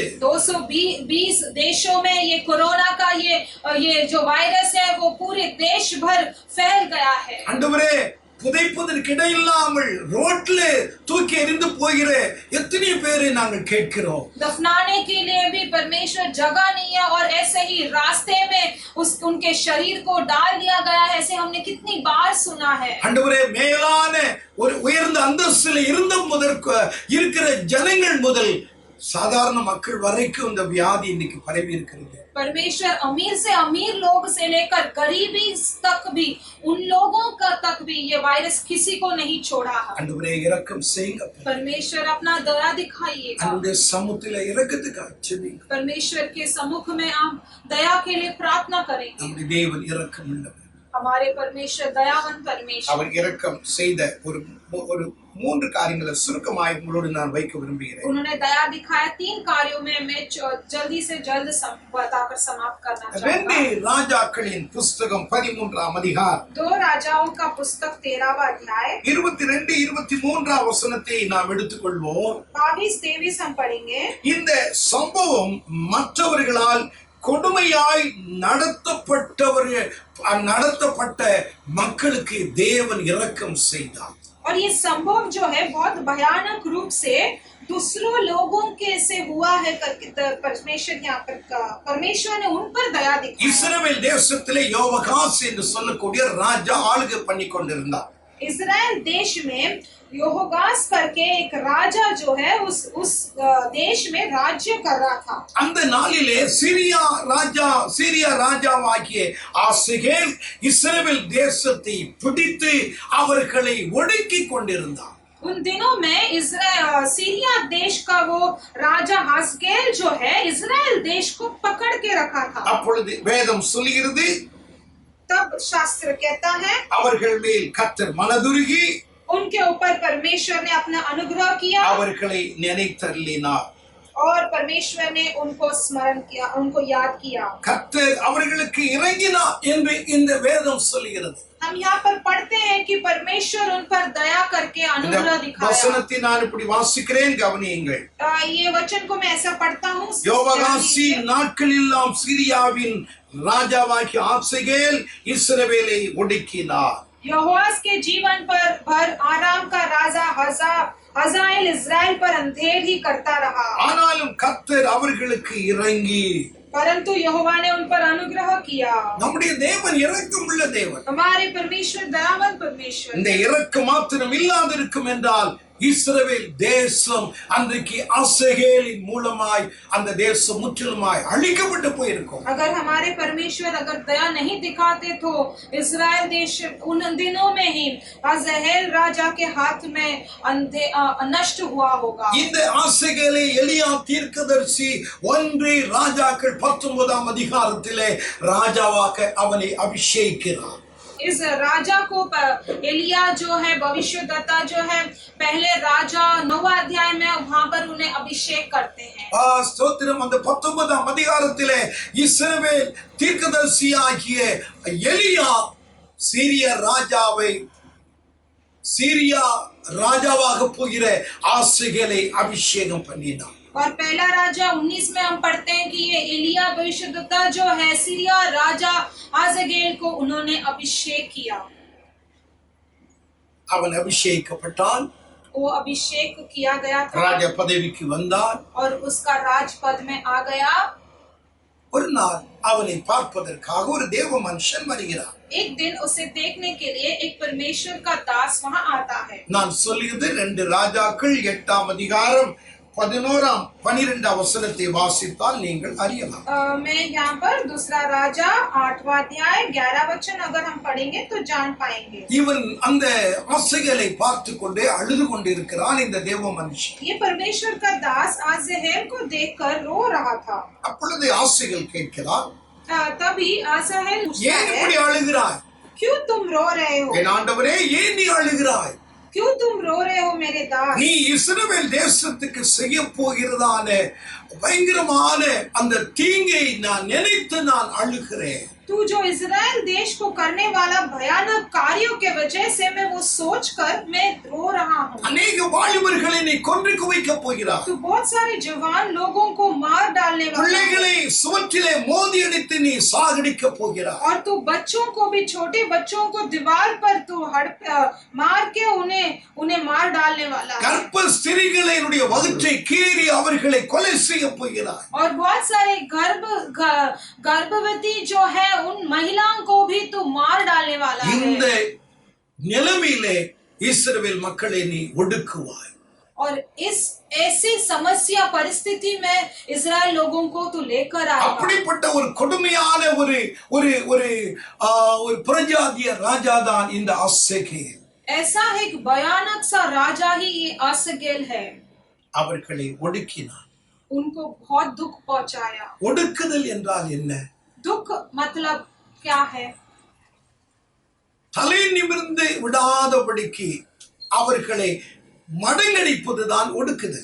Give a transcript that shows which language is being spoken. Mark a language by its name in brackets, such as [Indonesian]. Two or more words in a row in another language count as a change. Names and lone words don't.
[Hindi] 220 देशों में ये कोरोना का ये जो वायरस है वो पूरे देश भर फैल गया है। [Tamil] ஆண்டவரே புதைப்பதற்கு இடையில்லாமல் ரோட்ல தூக்கி எறிந்து போகிற எத்தனை பேரை நாங்கள் கேட்கிறோம். [Hindi] दफनाने के लिए भी परमेश्वर जगह नहीं है और ऐसे ही रास्ते में उनके शरीर को डाल दिया गया है, ऐसे हमने कितनी बार सुना है। [Tamil] ஆண்டவரே மேலான ஒரு உயர்ந்த அந்தஸ்தில் இருந்த முதல் இருக்கிற ஜனங்கள் முதல் சாதாரண மக்கள் வரைக்கும் இந்த வியாதி இன்னைக்கு பரவி இருக்கிறது. [Hindi] परमेश्वर अमीर से अमीर लोग से लेकर गरीबी तक भी, उन लोगों का तक भी ये वायरस किसी को नहीं छोड़ा है। [Tamil] ஆண்டவரே இரக்கம் செய்யுங்க. [Hindi] परमेश्वर अपना दया दिखाइएगा। [Tamil] அவருடைய சமூகத்திலே இரக்கத்துக்காக ஜெபிங்க. [Hindi] परमेश्वर के सम्मुख में हम दया के लिए प्रार्थना करेंगे। [Tamil] நம்முடைய தேவன் இரக்கம் உள்ளவர். [Hindi] हमारे परमेश्वर दयावान परमेश्वर। [Tamil] அவர் இரக்கம் செய்த ஒரு மூன்று காரியங்களை சுருக்கமாய் உங்களோடு நான் வைக்க விரும்புகிறேன். [Hindi] उन्होंने दया दिखाया 3 कार्यों में मैं जल्दी से जल्द बताकर समाप्त करना चाहूंगा। [Tamil] ரெண்டு ராஜாக்களின் புஸ்தகம் 13ஆம் அதிகாரம் [Hindi] 2 राजाओं का पुस्तक 13वां अध्याय [Tamil] 22 23 வசனத்தை நாம் எடுத்துக்கொள்வோம். [Hindi] 22-23 हम पढ़ेंगे। [Tamil] இந்த சம்பவம் மற்றவர்களால் கொடுமையாய் நடத்தப்பட்ட மக்களுக்கு தேவன் இரக்கம் செய்தார். [Hindi] और ये संभव जो है बहुत भयानक रूप से दूसरों लोगों के से हुआ है करके परमेश्वर यहाँ पर परमेश्वर ने उन पर दया दिखाई। [Tamil] இஸ்ரவேல் தேசத்திலே யோவாகாஸ் என்று சொல்லக்கூடிய ராஜா ஆளுகை பண்ணி கொண்டிருந்தார். [Hindi] इजराइल देश में योहोगास करके एक राजा जो है उस देश में राज्य कर रहा था। [Tamil] அந்த நாளிலே சீரியா ராஜாவாகிய ஆசகேல் இஸ்ரவேல் தேசத்தை பிடித்து அவர்களை ஒடுக்கி கொண்டிருந்தார். [Hindi] उन दिनों में सीरिया देश का वो राजा हासगेल जो है इजराइल देश को पकड़ के रखा था। [Tamil] அப்பொழுது வேதம் சொல்கிறது, [Hindi] तब शास्त्र कहता है [Tamil] அவர்கள் மேல் கர்த்தர் மனதுருகி [Hindi] उनके ऊपर परमेश्वर ने अपना अनुग्रह किया [Tamil] அவர்களை நினைத்தருளினார். [Hindi] और परमेश्वर ने उनको स्मरण किया, उनको याद किया। [Tamil] கர்த்தர் அவர்களுக்கு இறங்கினார் என்று இந்த வேதம் சொல்கிறது. [Hindi] हम यहाँ पर पढ़ते हैं कि परमेश्वर उन पर दया करके अनुग्रह दिखाया। [Tamil] வசனத்தை நான் இப்படி வாசிக்கிறேன், கவனியுங்கள். [Hindi] ये वचन को मैं ऐसा पढ़ता हूँ। [Tamil] யோவாகாசின் நாட்களெல்லாம் சீரியாவின் ராஜாவாகிய ஆசகேல் இஸ்ரவேலை ஒடுக்கினார். [Hindi] यहोवास के जीवन पर भर आराम का राजा हजाएल इजराइल पर अंधेर ही करता रहा। [Tamil] ஆனாலும் கர்த்தர் அவர்களுக்கு இறங்கி, [Hindi] परंतु यहोवा ने उन पर अनुग्रह किया। [Tamil] நம்முடைய தேவன் இரக்கமுள்ள தேவன். [Hindi] हमारे परमेश्वर दयावान परमेश्वर। [Tamil] இந்த இரக்கம் மாத்திரம் இல்லாதிருக்கும் என்றால் இஸ்ரவேல் தேசம் அன்றைக்கு ஆசகேலின் மூலமாய் அந்த தேசம் முற்றிலுமாய் அழிக்கப்பட்டு போயிருக்கும். [Hindi] अगर हमारे परमेश्वर अगर दया नहीं दिखाते तो इजराइल देश उन दिनों में ही हाज़ेल राजा के हाथ में नष्ट हुआ होगा। [Tamil] இந்த ஆசகேலை எலியா தீர்க்கதரிசி 1 ராஜாக்கள் 19ஆம் அதிகாரத்திலே ராஜாவாக அவனை அபிஷேகிக்கிறார். [Hindi] इस राजा को एलिया जो है भविष्यद्वक्ता जो है पहले राजा 9वां अध्याय में वहां पर उन्हें अभिषेक करते हैं। [Tamil] ஸ்தோத்திரம். அந்த 19ஆம் அதிகாரத்திலே இஸ்ரவேல் தீர்க்கதரிசியாகிய எலியா சீரியா ராஜாவாக போகிற ஆசகேலை அபிஷேகம் பண்ணினார். [Hindi] और पहला राजा 19 में हम पढ़ते हैं कि ये एलिया भविष्यद्वक्ता जो है सीरिया राजा हाज़ेल को उन्होंने अभिषेक किया। [Tamil] அவன் அபிஷேகப்பட்டான். [Hindi] वो अभिषेक किया गया था। [Tamil] ராஜ பதவிக்கு வந்தான். [Hindi] और उसका राजपद में आ गया। [Tamil] ஒரு நாள் அவனை பார்ப்பதற்காக ஒரு தேவ மனுஷன் வருகிறார். [Hindi] एक दिन उसे देखने के लिए एक परमेश्वर का दास वहां आता है। [Tamil] நான் சொல்லியது 2 ராஜாக்கள் 8ஆம் அதிகாரம் 11-12 வசனத்தை வாசித்தால் நீங்கள் அறியலாம். [Hindi] मैं यहाँ पर दूसरा राजा 8वां अध्याय 11 वचन अगर हम पढ़ेंगे तो जान पाएंगे। [Tamil] இவன் அந்த ஆசகேலை பார்த்து கொண்டே அழுது கொண்டிருக்கிறான் இந்த தேவ மனுஷன். [Hindi] ये परमेश्वर का दास हाज़ेल को देखकर रो रहा था। [Tamil] அப்பொழுது ஆசகேல் கேட்கிறார், [Hindi] तभी हाज़ेल पूछता [Tamil] ஏன் [Hindi] है, [Tamil] இப்படி அழுகிறாய்? [Hindi] क्यों तुम रो रहे हो? [Tamil] என் ஆண்டவரே, ஏன் நீ அழுகிறாய்? [Hindi] क्यों तुम रो रहे हो मेरे दास? [Tamil] நீ இஸ்ரவேல் தேசத்துக்கு செய்ய போகிறதான பயங்கரமான அந்த தீங்கை நான் நினைத்து நான் அழுகிறேன். [Hindi] तू जो इजराइल देश को करने वाला भयानक कार्यों के वजह से मैं वो सोचकर मैं रो रहा हूँ। [Tamil] अनेक வாலிபர்களை நீ கொன்று குவிக்க போகிறாய். [Hindi] तू बहुत सारे जवान लोगों को मार डालने वाला है। [Tamil] பிள்ளைகளை சுவற்றிலே மோதி அடித்து நீ சாகடிக்க போகிறாய். [Hindi] और तू बच्चों को भी, छोटे बच्चों को दीवार पर तू मार के उन्हें मार डालने वाला है। [Tamil] கர்ப்ப ஸ்திரீகளினுடைய வயிற்றை கீறி அவர்களை கொலை செய்ய போகிறாய். [Hindi] और बहुत सारे गर्भवती जो है उन महिलाओं को भी तू मार डालने वाला [Tamil] இந்த [Hindi] है। [Tamil] நிலைமையிலே இஸ்ரவேல் மக்களை நீ ஒடுக்குவாய். [Hindi] और इस ऐसी समस्या परिस्थिति में इजराइल लोगों को तो लेकर आएगा। [Tamil] அப்படிப்பட்ட ஒரு கொடுமையான ஒரு ஒரு ஒரு ஒரு பிரஜாதிய ராஜாதான் இந்த ஆசேகேல். [Hindi] ऐसा एक भयानक सा राजा ही ये आसगेल है। [Tamil] அவர்களை ஒடுக்கினார். [Hindi] उनको बहुत दुख पहुंचाया। [Tamil] ஒடுக்குதல் என்றால் என்ன? [Hindi] दुख मतलब क्या है? [Tamil] தலை நிமிர்ந்து விடாதபடிக்கு அவர்களை மடங்கடிப்பதுதான் ஒடுக்குதல்.